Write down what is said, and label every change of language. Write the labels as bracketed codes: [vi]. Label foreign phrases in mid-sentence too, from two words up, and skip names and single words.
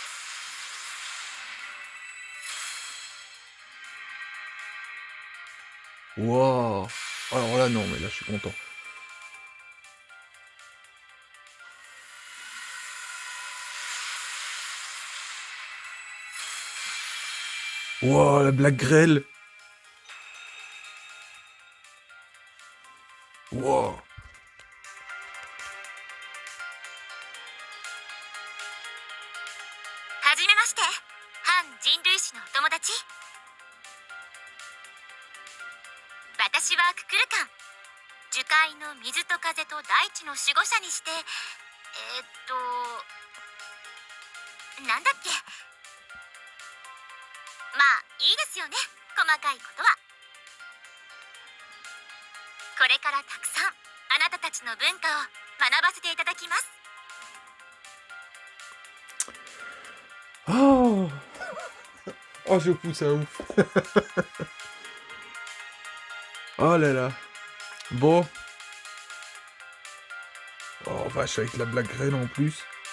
[fr] Wow. Alors là, non, mais là, je suis content. Wow, la blague grêle. Wow. [ja] はじめまして、反人類史のお友達。私はククルカン、樹海の水と風と大地の守護者にしてなんだっけ。まあいいですよね、細かいことは。これからたくさんあなたたちの文化を学ばせていただきます。 [fr] Oh. Oh, je pousse un ouf. Oh là là. Bon. Oh, vache, avec la blague graine en plus.